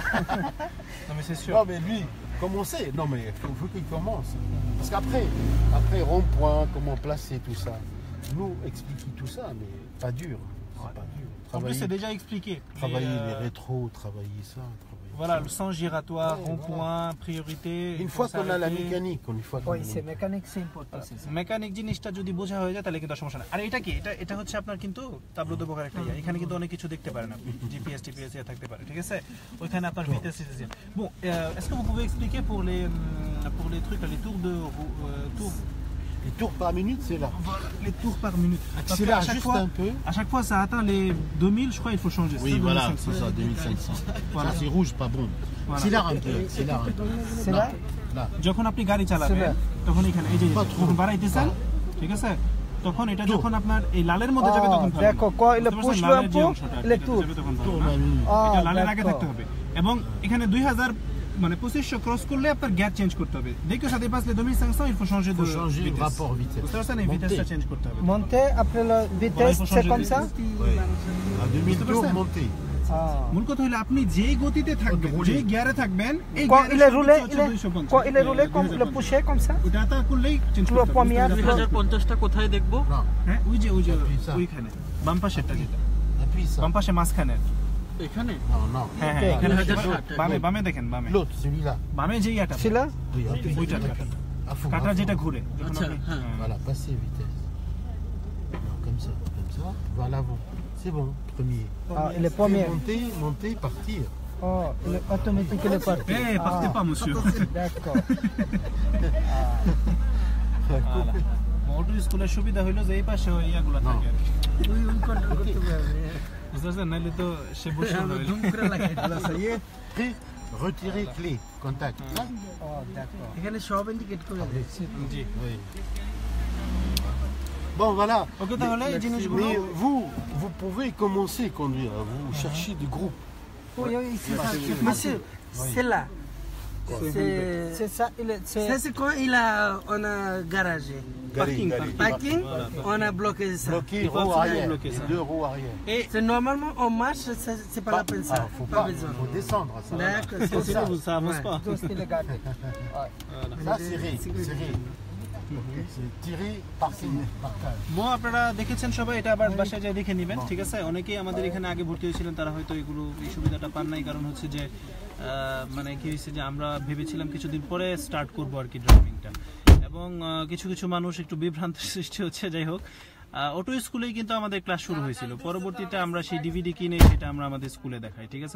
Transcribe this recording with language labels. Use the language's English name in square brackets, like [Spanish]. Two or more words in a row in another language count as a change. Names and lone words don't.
[French] non mais c'est sûr Non, mais lui, commencer. Non, mais il faut qu'il commence. Parce après rond-point, comment placer tout ça. Nous, expliquer tout ça, mais pas dur. C'est pas dur. en plus c'est déjà expliqué Travailler les rétros, travailler ça, travailler Voilà, le sens giratoire, rond-point, priorité. Une fois qu'on a la mécanique, une fois qu'on Oui, c'est mécanique, c'est important. [Bangla] মেকানিক জিনিসটা যদি বোঝা হয়ে যায় তাহলে কিন্তু আর সমস্যা নেই। আর এটা কি, এটা হচ্ছে আপনার কিন্তু [French] tableau de bord [Bangla] একটা ইয়া। এখানে কিন্তু অনেক কিছু দেখতে পারেন আপনি, জিপিএস টিপিএস ইয়া থাকতে পারে, ঠিক আছে? ওইখানে আপনার ভিটেস সিস্টেম। [French] Bon, est-ce que vous pouvez expliquer pour les trucs, les tours de tours. Les tours par minute, c'est là. Voilà, les tours par minute. Accélère juste un peu. À chaque fois, ça atteint les 2000, je crois, il faut changer. Oui, ça, voilà, 2500. c'est ça, 2500. Voilà. Ça, c'est rouge, pas bon. Voilà. Accélère un peu, accélère un peu. C'est là? Là. [Bangla] যখন আপনি গাড়ি চালাবেন তখন এখানে এই যে যখন বাড়াইতেছেন, ঠিক আছে? তখন এটা যখন আপনার এই লালের মধ্যে যাবে তখন ভালো। দেখো, [French] quand il [Bangla] বুঝতে [French] pousse [Bangla] পারছেন? [French] le [Bangla] লালের যে [French] pot, [Bangla] অংশটা, [French] il est [Bangla] এটা [French] tour. [Bangla] যাবে তখন ভালো [French] Tour [Bangla] না? [French] par minute. [Bangla] এটা লালের আগে [French] d'accord. [Bangla] থাকতে হবে। এবং এখানে 2000 মানে 2500 ক্রস করলে আপনার [English] gear change [Bangla] করতে হবে। [French] Dès que ça dépasse les 2500, il faut changer Il de faut changer le vitesse. rapport vitesse. [Bangla] বুঝতে পারছেন? এই ভিটেসটা চেঞ্জ করতে হবে। [French] Monter après la Voilà, vitesse, il faut c'est changer comme de ça? Oui. À 2000 tours, 100%. monter. [Bangla] মূল কথা হলো আপনি যেই গতিতে থাকবেন, যেই গিয়ারে থাকবেন, এই [French] Quand [Bangla] গিয়ারের [French] il est roulé, [Bangla] সর্বোচ্চ হচ্ছে 250, [French] quand il est roulé, comme le 2050 pousser comme ça? [Bangla] ওটা তা করলেই চেঞ্জ [French] Le [Bangla] করতে হবে। [French] premier, [Bangla] বুঝতে পারছেন? 2050টা কোথায় দেখবো? [French] Là, [Bangla] হ্যাঁ, ওই যে [French] Appuie ça. [Bangla] ওইখানে বাম পাশেরটা যেটা [French] appuie ça. [Bangla] বাম পাশে মাঝখানে, এখানে [French] Non, non. [Bangla] হ্যাঁ হ্যাঁ, এখানে 2060 বামে বামে দেখেন, বামে [French] L'autre, celui-là. [Bangla] বামে যে ইয়াটা [French] C'est là? Oui, appuie. [Bangla] ওইটা [French] À fond. [Bangla] কাটা [French] à fond. [Bangla] যেটা ঘুরে আচ্ছা, হ্যাঁ। [French] Voilà, passer vitesse. Non, comme ça, va à l'avant. C'est bon, premier. Ah, il est premier. Monter, monter, partir. Oh, il est automatique, il est parti. Eh, partez pas, monsieur. D'accord. [English] motor school [Bangla] সুবিধা হইলো যে এই পাশে ওই ইয়াগুলা থাকে আর কি। ওই কন্ট্রোল করতে পারবে। বুঝতে পারছেন? নাইলে তো সে বসে রইলো। ধুম করে লাগাই দিল, [French] ça y est। Prêt, retirer clé, contact. Là. Oh, d'accord. [Bangla] এখানে সব ইন্ডিকেট করে দেয়। জি। [French] Oui. Bon, voilà. [Bangla] ওকে, তাহলে এই জিনিসগুলো [French] Mais vous pouvez commencer à conduire. Vous cherchez du groupe. Oui, oui, c'est ça. Monsieur, c'est là. C'est ça, il est. Ça, c'est quand on a garagé. Parking, Parking, on a bloqué ça. Bloqué, Il faut roue absolument arrière. bloquer ça. Les deux roues arrière. Et C'est normalement on marche, c'est pas la peine ça. Faut Pas pas, besoin. faut descendre. Ça, D'accord, sinon, c'est ça. ça avance Ouais. pas. Tous, il est gardé. ça serré, serré. C'est tiré, parking, partage. [Bangla] আপনারা দেখেছেন সবাই, এটা আবার বাসায় যাই দেখে নেবেন, ঠিক আছে? অনেকেই আমাদের এখানে আগে ভর্তি হয়েছিলেন, তারা হয়তো এগুলো এই সুবিধাটা পান নাই, কারণ হচ্ছে যে মানে কি হয়েছে যে আমরা ভেবেছিলাম কিছুদিন পরে স্টার্ট করবো আর কি ড্রাইভিংটা, এবং কিছু কিছু মানুষ একটু বিভ্রান্তির সৃষ্টি হচ্ছে। যাই হোক, অটো স্কুলেই কিন্তু আমাদের ক্লাস শুরু হয়েছিল, পরবর্তীতে আমরা সেই ডিভিডি কিনে সেটা আমরা আমাদের স্কুলে দেখাই, ঠিক আছে?